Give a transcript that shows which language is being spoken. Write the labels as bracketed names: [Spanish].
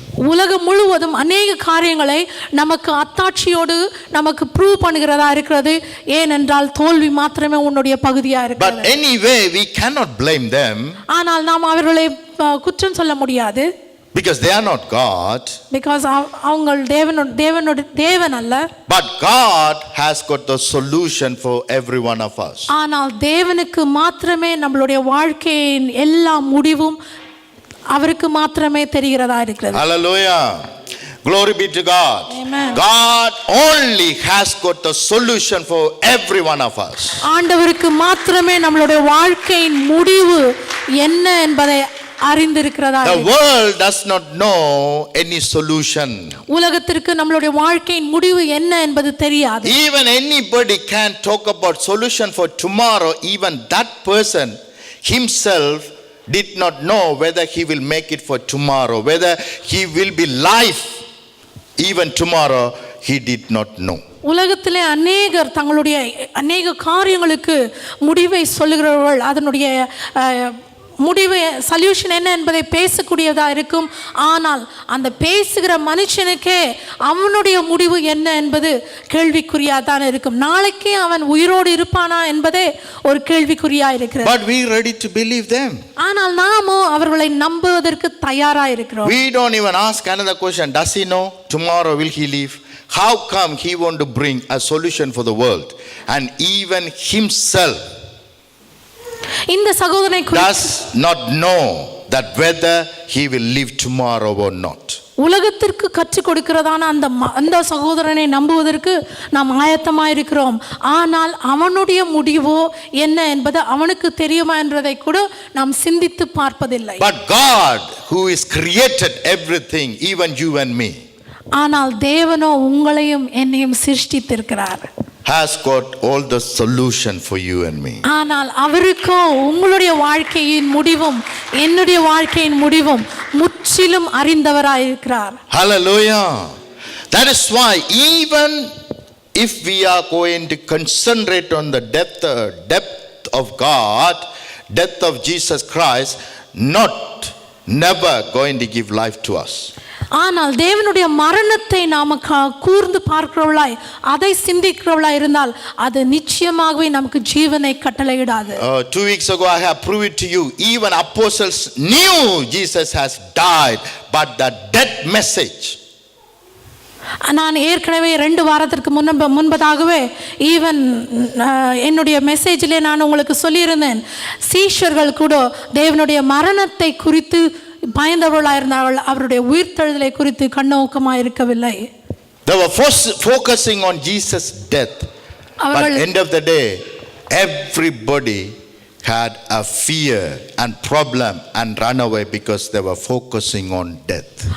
[Tamil] உலகம் முழுவதும் அநேக காரியங்களை நமக்கு அத்தாட்சியோடு நமக்கு ப்ரூவ் பண்ணுகிறதா இருக்கிறது. ஏனென்றால் தோல்வி மாத்திரமே உன்னுடைய பகுதியா இருக்கிறது. [English] But anyway we cannot blame them. [Tamil] ஆனால் நாம் அவர்களை குற்றம் சொல்ல முடியாது. [English] Because they are not God. Because [Tamil] அவங்க தேவன் அல்ல. [English] But God has got the solution for every one of us. [Tamil] ஆனால் தேவனுக்கு மாத்திரமே நம்மளுடைய வாழ்க்கையின் எல்லா முடிவும் அவருக்கு மாத்திரமே தெரிகிறதா இருக்கிறது. [English] Hallelujah. Glory be to God. Amen. God only has got the solution for every one of us. [Tamil] ஆண்டவருக்கு மாத்திரமே நம்மளுடைய வாழ்க்கையின் முடிவு என்ன என்பதை அறிந்திருக்கிறதா [English] The world does not know any solution. [Tamil] உலகத்திற்கு நம்மளுடைய வாழ்க்கையின் முடிவு என்ன என்பது தெரியாது. [English] Even anybody can talk about solution for tomorrow. Even that person himself did not know whether he will make it for tomorrow, whether he will be live even tomorrow. He did not know. [Tamil] உலகத்திலே அநேகர் தங்களுடைய அநேக காரியங்களுக்கு முடிவை சொல்லுகிறவர்கள் அதனுடைய முடிவு solution என்ன என்பதை பேசக்கூடியதா இருக்கும். ஆனால் அந்த பேசுகிற மனுஷனுக்கே அவனுடைய முடிவு என்ன என்பது கேள்விக்குறியாதான் இருக்கும். நாளைக்கே அவன் உயிரோடு இருப்பானா என்பதே ஒரு கேள்விக்குறியா இருக்கிறது. [English] But we ready to believe them. [Tamil] ஆனால் நாமோ அவர்களை நம்புவதற்கு தயாரா இருக்கிறோம். [English] We don't even ask another question. Does he know tomorrow will he leave? How come he want to bring a solution for the world and even himself [Tamil] இந்த சகோதரனை [English] does not know that whether he will live tomorrow or not? [Tamil] உலகத்திற்கு கற்றுக் கொடுக்கிறதான அந்த சகோதரனை நம்புவதற்கு நாம் ஆயத்தமாக இருக்கிறோம். ஆனால் அவனுடைய முடிவோ என்ன என்பது அவனுக்கு தெரியுமா என்றதை கூட நாம் சிந்தித்து பார்ப்பதில்லை. [English] But God who is created everything, even you and me, [Tamil] ஆனால் தேவனோ உங்களையும் என்னையும் சிருஷ்டித்திருக்கிறார். [English] has got all the solution for you and me. [Tamil] ஆனால் அவருக்கோ உங்களுடைய வாழ்க்கையின் முடிவும் என்னுடைய வாழ்க்கையின் முடிவும் முற்றிலும் அறிந்தவராயிருக்கிறார். [English] Hallelujah. That is why even if we are going to concentrate on the depth of God, depth of Jesus Christ, never going to give life to us. [Tamil] ஆனால் தேவனுடைய மரணத்தை நாம கூர்ந்து பார்க்கிறவளாய் அதை சிந்திக்கிறவளாய் இருந்தால் அது நிச்சயமாகவே நமக்கு ஜீவனை கட்டளையிடாது. [English] 2 weeks ago I have proved to you, even apostles knew Jesus has died, but the death message. [Tamil] நான் ஏற்கனவே 2 வாரத்திற்கு முன்பதாகவே ஈவன் என்னுடைய மெசேஜிலே நான் உங்களுக்கு சொல்லியிருந்தேன், சீஷர்கள் கூட தேவனுடைய மரணத்தை குறித்து பயந்தவர்களாயிருந்தார்கள், அவருடைய உயிர்த்தெழுதலை குறித்து கண்ணோக்கமாக இருக்கவில்லை. [English] They were focusing on Jesus' death, but end of the day everybody had a fear and problem and run away because they were focusing on death.